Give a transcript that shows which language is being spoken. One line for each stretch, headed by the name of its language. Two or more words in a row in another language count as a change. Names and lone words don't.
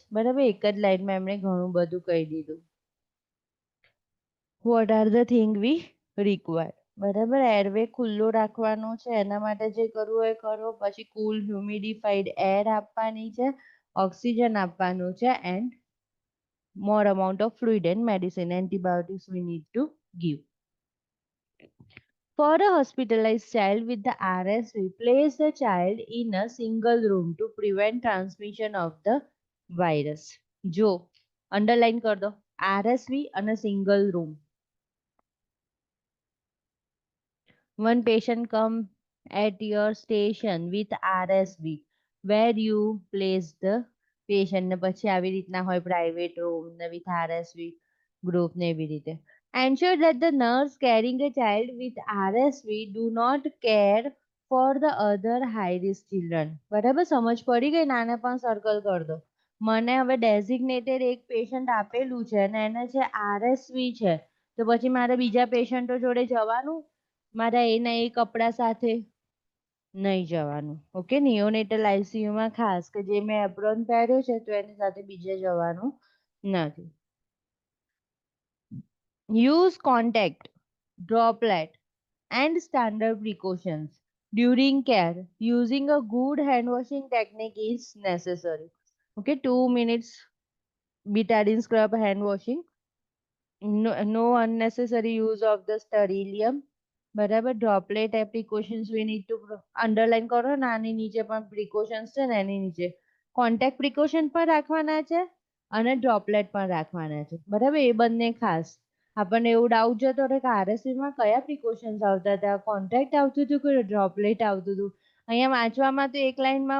Gujarati: બરાબર એક જ લાઈનમાં એમણે ઘણું બધું કહી દીધું.
English: What are the things we require?
Gujarati: બરાબર એરવે ખુલ્લો રાખવાનો છે એના માટે જે કરવું હોય કરો પછી
English: cool humidified air
Gujarati: આપવાની છે ઓક્સિજન આપવાનું છે એન્ડ
English: more amount of fluid and medicine antibiotics we need to give. For a hospitalized child with the RSV, place the child in a single room to prevent transmission of the virus.
Gujarati: જો અંડરલાઈન
Hindi: कर दो
Gujarati: RSV અને single room.
English: One patient come at your station with RSV where you place the patient
Gujarati: ને પછી આવી રીતના હોય
English: private room ને with RSV group
Gujarati: ને એવી રીતે.
English: Ensure that the nurse carrying a child with RSV do not care for the other high risk children.
Gujarati: બરાબર સમજ પડી ગઈ નાને પણ સર્કલ
Hindi: कर दो.
Gujarati: મને હવે ડેઝિગ્નેટેડ એક પેશન્ટ આપેલું છે અને એને છે RSV છે તો પછી મારે બીજા પેશન્ટો જોડે જવાનું મારા એના એ કપડા સાથે નહીં જવાનું ઓકે
English: neonatal ICUમાં
Gujarati: ખાસ કે જે મેં એપ્રોન પહેર્યો છે તો એની સાથે બીજે જવાનું નથી.
English: use contact droplet and standard precautions during care. Using a good hand washing technique is necessary. Okay, 2 minutes betadine scrub hand washing. No unnecessary use of the sterilium.
Gujarati: બરાબર
English: droplet precautions we need to underline
Gujarati: કરો ને આની નીચે પણ પ્રિકોશન્સ છે ને એની નીચે કોન્ટેક્ટ પ્રિકોશન પણ રાખવાના છે અને ડ્રોપલેટ પણ રાખવાના છે બરાબર એ બંને ખાસ આપણને એવું ડાઉટ જતો રહે કે આરએસવીમાં કયા પ્રિકોશન્સ આવતા હતા કોન્ટેક્ટ આવતું હતું કે ડ્રોપલેટ આવતું હતું અહીંયા વાંચવામાં તો એક લાઈનમાં